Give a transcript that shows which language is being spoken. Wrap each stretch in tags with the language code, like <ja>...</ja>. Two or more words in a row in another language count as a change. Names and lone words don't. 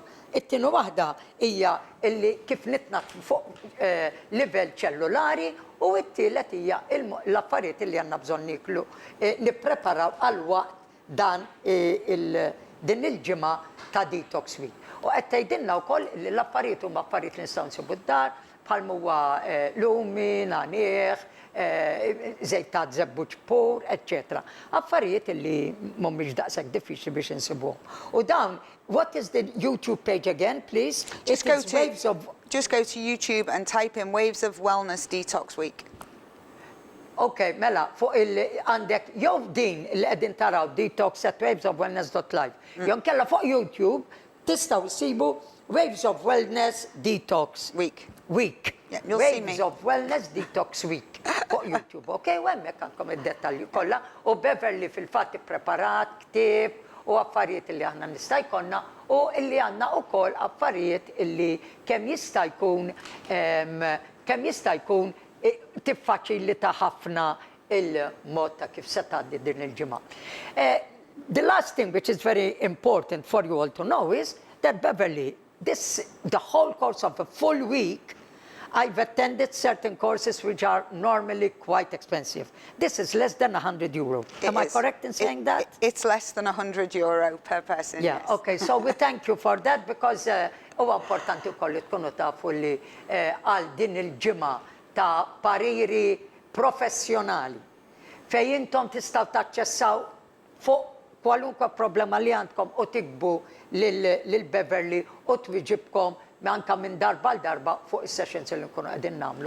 <mt>It-tieni waħda hija illi kif nitnaħ fuq livell ċellulari u t-tielet hija l-affarijiet illi għandna bżonn niklu nippreparaw għal waqt dan din il-ġimgħa ta' Detox Week. U qed tgħidilna wkoll li l-affarijiet huma affarijiet li nistgħu nsibu d-dar bħal huwa lumi, nanieħ, żejt ta' żebbuġ pur, etc. Affarijiet li mhumiex daqshekk diffiċli biex insibuhom. U dawn,</mt> <en>what is the YouTube page again, please? Just go to YouTube and type in Waves of Wellness Detox Week.</en> <mt>Okay, mela, fuq għandek jew din li qegħdin taraw Detox at wavesofwellness.live. Jew kella fuq YouTube tistgħu issibu Waves of Wellness Detox Week.</mt> <en>Yeah, you'll see me.</en> <mt>Waves of Wellness Detox Week fuq YouTube. Okay, u hemmhekk għandkom id-dettalji kollha u Beverley fil-fatt ippreparat ktieb u affarijiet li aħna nista' jkollna u illi għandna wkoll affarijiet illi kemm jista' jkun tiffaċilita ħafna il-mod ta' kif se tgħaddi din il-ġimgħa.</mt> <en>The last thing which is very important for you all to know is that Beverley, the whole course of a full week, I've attended certain courses which are normally quite expensive. This is less than €100. Am I correct in saying that? It's less than €100 per person. Yeah, yes. Okay, so we thank you for that because</en> <mt>huwa importanti wkoll li tkunu tafu li għal din il-ġimgħa ta' pariri professjonali fejn intom tistgħu taċċessaw fuq kwalunkwe problema li għandkom u tikbu lil Beverley u twiġibkom anke minn darba l darba fuq is-sessions li nkunu qegħdin nagħmlu.</mt>